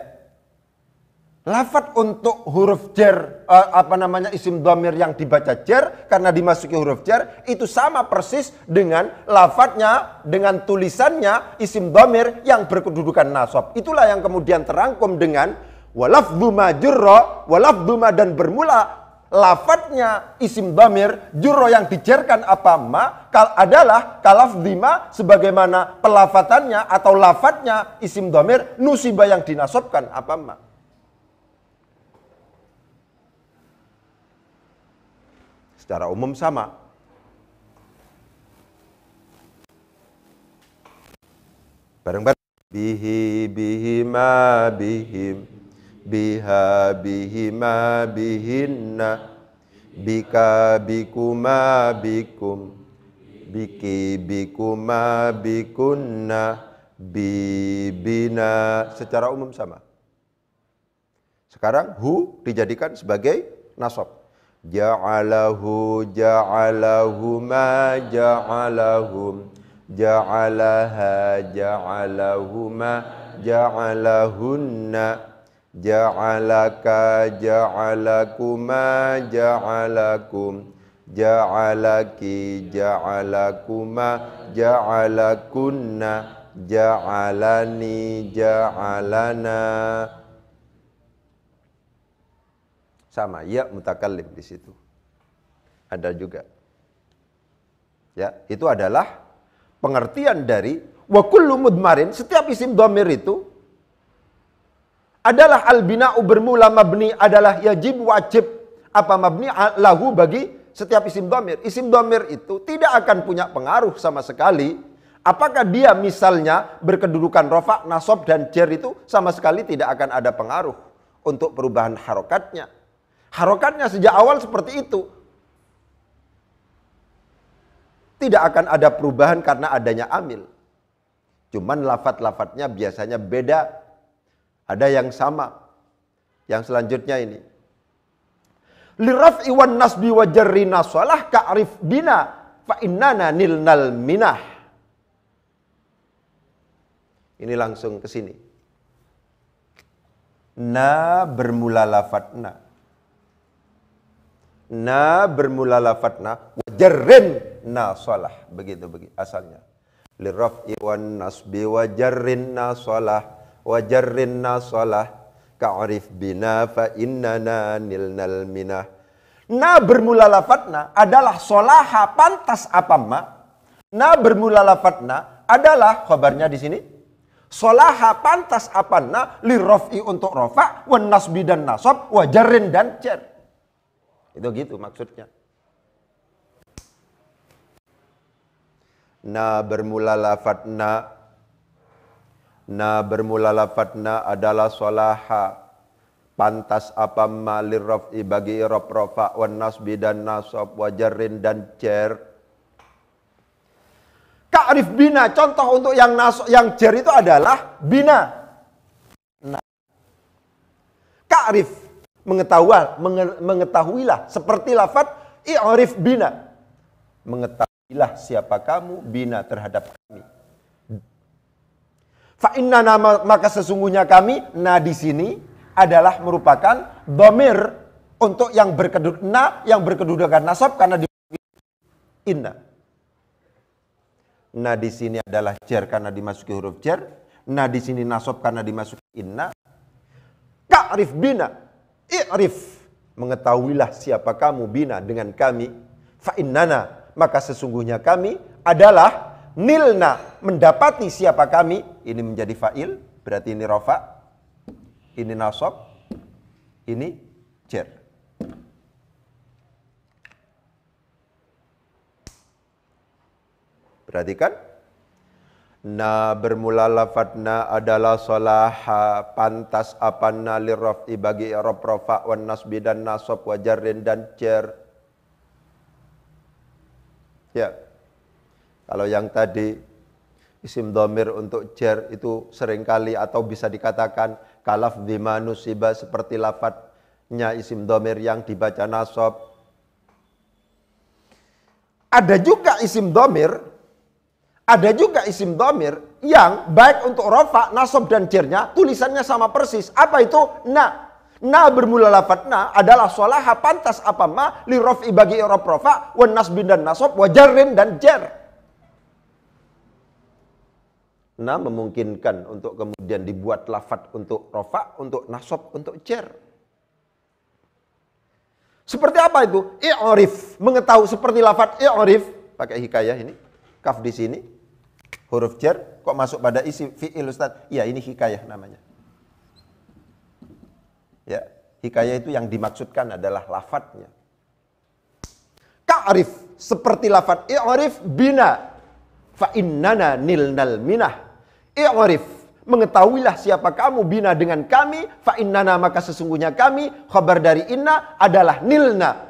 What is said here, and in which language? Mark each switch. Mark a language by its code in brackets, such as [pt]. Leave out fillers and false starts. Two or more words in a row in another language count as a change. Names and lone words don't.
[id] Lafadz untuk huruf jar isim dhamir yang dibaca jar karena dimasuki huruf jar itu sama persis dengan lafadznya, dengan tulisannya isim dhamir yang berkedudukan nasab. Itulah yang kemudian terangkum dengan [ar] ولفظ ما جر، ولفظ ما [id] dan bermula lafadznya isim dhamir jurra yang dijarkan apa ma adalah [ar] كلفظ ما [id] sebagaimana pelafatannya atau lafadznya isim dhamir nusiba yang dinasabkan apa ma. Secara umum sama. Bareng-bareng. [ar] بِهِ، بِهِمَا، بِهِمْ، بِهَا، بِهِمَا، بِهِنَّ، بِكَ، بِكُمَا، بِكُمْ، بِكِ, بِكُمَا، بِكُنَّ، بِنَا. [id] Secara umum sama. Sekarang hu dijadikan sebagai nasab. [ar] جعله، جعلهما، جعلهم، جعلها، جعلهما، جعلهن، جعلك، جعلكما، جعلكم، جعلكِ، جعلكما، جعلكن، جعلني، جعلنا. [id] Sama, ya mutakallim di situ. Ada juga. Ya, itu adalah pengertian dari [ar] وكل مضمر, [id] setiap isim dhamir itu adalah al-bina'u bermula mabni adalah yajib wajib apa mabni lahu bagi setiap isim dhamir. Isim dhamir itu tidak akan punya pengaruh sama sekali Apakah dia misalnya berkedudukan rofa, nasab, dan jar itu sama sekali tidak akan ada pengaruh untuk perubahan harokatnya. Harokatnya sejak awal seperti itu. Tidak akan ada perubahan karena adanya amil. Cuman lafat-lafatnya biasanya beda. Ada yang sama. Yang selanjutnya ini. [ar] للرفع والنصب وجر نا صلح كاعرف بنا فإننا نلنا المنح. [id] Ini langsung ke sini. Na bermula lafat na. Na bermula lafat na. [ar] وجر نا صلح. [id] Begitu asalnya. [ar] للرفع والنصب وجر نا صلح. وجر نا صلح. كاعرف بنا فإننا نلنا المنح. [id] Na bermula lafat na adalah solaha pantas apa ma. Na bermula lafat na adalah khabarnya di sini. Solaha pantas apanna liraf'i untuk rofa, [ar] والنصب [id] dan nasab, wajarrin dan jar. Itu gitu maksudnya. Na bermula lafat na. Na bermula lafat na adalah solaha pantas apamma liraf'i bagi irab rofa, [ar] والنصب [id] dan nasab, wajarrin dan jar. [ar] كاعرف بنا, [id] contoh untuk yang jar itu adalah bina. Nah. Ka'rif, mengetahuilah. Seperti lafaz [ar] اعرف بنا. [id] Mengetahuilah siapa kamu, bina terhadap kami. [ar] فإن [id] maka sesungguhnya kami, nah di sini adalah merupakan dhamir untuk yang berkedudukan nasab karena di inna. Nah di sini adalah jar karena dimasuki huruf jar. Nah di sini nasab karena dimasuki inna. [ar] كاعرف بنا, [id] i'rif, mengetahuilah siapa kamu bina dengan kami. [ar] فإننا, [id] maka sesungguhnya kami adalah nilna, mendapati siapa kami. Ini menjadi fa'il, berarti ini rafa, ini nasab, ini jar. Perhatikan. Na bermula lafad na adalah solaha pantas apanna lirraf'i bagi i'rab rafa [ar] والنصب [id] dan nasab [ar] وجر [id] dan jar. Ya. Kalau yang tadi isim dhamir untuk jar itu seringkali atau bisa dikatakan kalaf dimanusiba seperti lafadnya isim dhamir yang dibaca nasab. Ada juga isim dhamir yang baik untuk rafa, nasab dan jarnya tulisannya sama persis. Apa itu? Na. Na bermula lafaz na adalah solaha pantas apa ma [ar] للرفع [id] bagi i'rab rafa [ar] والنصب [id] dan nasab [ar] وجر [id] dan jar. Na memungkinkan untuk kemudian dibuat lafaz untuk rafa, untuk nasab, untuk jar. Seperti apa itu? I'rif, mengetahui seperti lafaz i'rif pakai hikayah ini. Kaf di sini. Huruf jar kok masuk pada isi fi'il Ustaz? Ya, ini hikayah namanya. Ya, hikayah itu yang dimaksudkan adalah lafadznya. Ka'rif seperti lafadz [ar] اعرف بنا فإننا نلنا المنح. [id] I'rif, mengetahuilah siapa kamu bina dengan kami, [ar] فإننا [id] maka sesungguhnya kami, khabar dari inna adalah nilna.